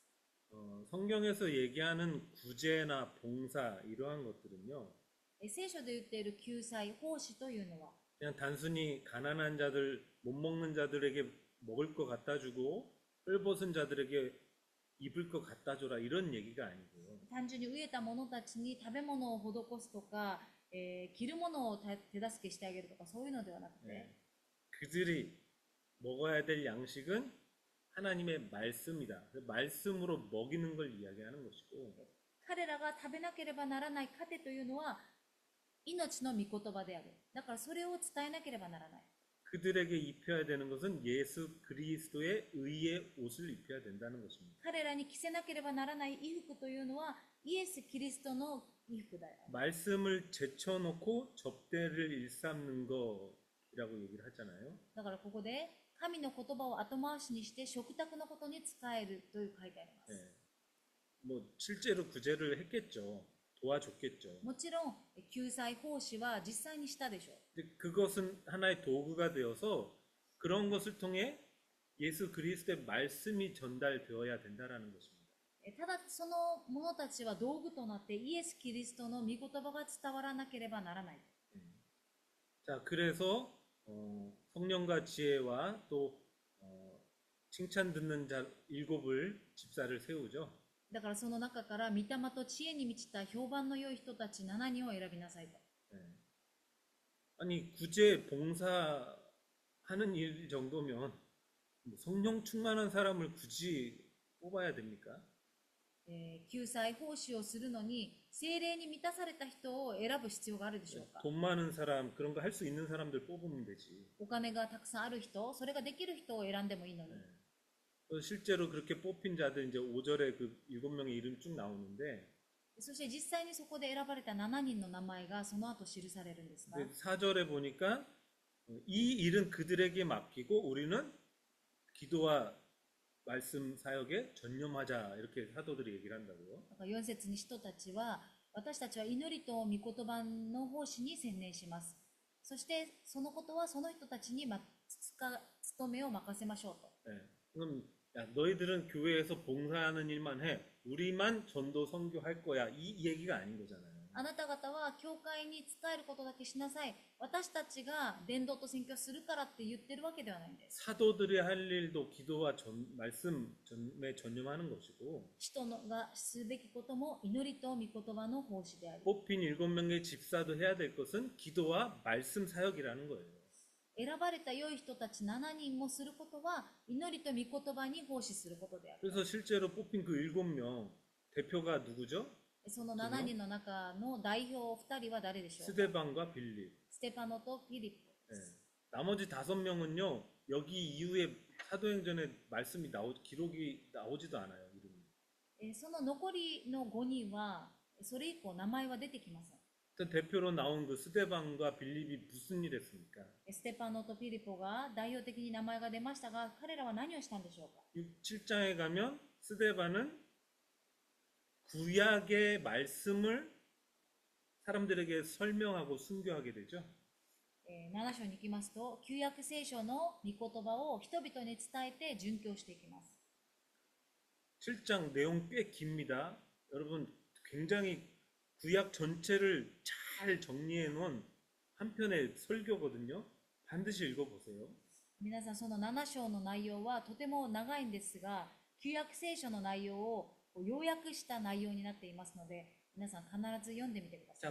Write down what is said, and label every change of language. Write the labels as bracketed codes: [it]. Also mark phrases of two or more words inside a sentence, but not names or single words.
[ko] 성경에서 얘기하는 구제나 봉사 이러한 것들은요. [ja] 聖書で言っている救済、奉仕というのは [ko] 그냥 단순히 가난한 자들, 못 먹는 자들에게 먹을 거 갖다 주고 헐벗은 자들에게 입을 거 갖다 줘라 이런 얘기가 아니고요. [ja] 単純に飢えた者たちに食べ物を施すとか、着るものを手助けしてあげるとかそういうのではなくて、 [ko] 네. 그들이 먹어야 될 양식은 하나님의 말씀이다. 말씀으로 먹이는 걸 이야기하는 것이고 [ja] 彼らが食べなければならない糧というのは命の御言葉である。だからそれを伝えなければならない。 [ko] 그들에게 입혀야 되는 것은 예수 그리스도의 의의 옷을 입혀야 된다는 것입니다. [ja] 彼らに着せなければならない衣服というのはイエス・キリストの衣服だよ。 [ko] 말씀을 제쳐놓고 접대를 일삼는 거라고 얘기를 하잖아요. [ja] だからここで神の言葉を後回しにして食卓のことに使えるという書いてあります。 [ko] 네. 뭐 실제로 구제를 했겠죠. 도와줬겠죠. [ja] もちろん救済奉仕は実際にしたでしょう。 [ko] 근데 그것은 하나의 도구가 되어서 그런 것을 통해 예수 그리스도의 말씀이 전달되어야 된다라는 것입니다. [ja] ただその者たちは道具となってイエス・キリストの御言葉が伝わらなければならない。 [ko] 자, 그래서 성령과 지혜와 또 칭찬 듣는 자 7을 집사를 세우죠. [ja] だからその中から御霊と知恵に満ちた評判の良い人たち7人を選びなさいと。 [ko] 네. 아니 구제 봉사하는 일 정도면 성령 충만한 사람을 굳이 뽑아야 됩니까? [ja] 救済奉仕をするのに聖霊に満たされた人を選ぶ必要があるでしょうか。 [ko] 돈 많은 사람, 그런 거 할 수 있는 사람들 뽑으면 되지. [ja] お金がたくさんある人、それができる人を選んでもいいのに。 [ko] 실제로 그렇게 뽑힌 자들 이제 5절에 그 7명의 이름 쭉 나오는데 [ja] そして実際にそこで選ばれた7人の名前がその後記されるんですが、 [ko] 4절에 보니까 이 일은 그들에게 맡기고 우리는 기도와 말씀 사역에 전념하자 이렇게 사도들이 얘기를 한다고요. [ja] だから4節に人たちは、私たちは祈りと御言葉の奉仕に専念します。そしてそのことはその人たちに務めを任せましょうと。 [ko] 네. 그럼 야, 너희들은 교회에서 봉사하는 일만 해. 우리만 전도 선교할 거야. 이 얘기가 아닌 거잖아요. [ja] あなた方は教会に仕えることだけしなさい。私たちが伝道と宣教するからって言ってるわけではないんです。 [ko] 사도들이 할 일도 기도와 말씀 전에 전념하는 것이고 [ja] 人がすべきことも祈りと御言葉の奉仕であり、 [ko] 뽑힌 7명의 집사도 해야 될 것은 기도와 말씀 사역이라는 거예요. [ja] 選ばれた良い人たち7人もすることは祈りと御言葉に奉仕することである。 [ko] 그래서 실제로 뽑힌 그 7명 대표가 누구죠? [ja] その7人の中の代表2人は誰でしょうか。 [ko] 스데반과 빌립. [ja] ステパノとフィリップで [ko] 네. [ja] す。 [ko] 나머지 5명은요. 여기 이후에 사도행전에 말씀이 기록이 나오지도 않아요. 이름이. [ja] その残りの5人はそれ以降名前は出てきません。 [ko] 일단 대표로 나온 그 스데반과 빌립이 무슨 일 했습니까? [ja] ステパノとフィリポが代表的に名前が出ましたが、彼らは何をしたんでしょうか。 [ko] 7장에 가면 스데반은 구약의 말씀을 사람들에게 설명하고 순교하게 되죠. [ja] 7 章に行きますと、旧約聖書の御言葉を人々に伝えて殉教していきます。 [ko] 7장 내용 꽤 깁니다. 여러분 굉장히 구약 전체를 잘 정리해 놓은 한 편의 설교거든요. 반드시 읽어보세요. [ja] 皆さん、その7章の内容はとても長いんですが、旧約聖書の内容を要約した内容になっていますので、皆さん必ず読んでみてくださ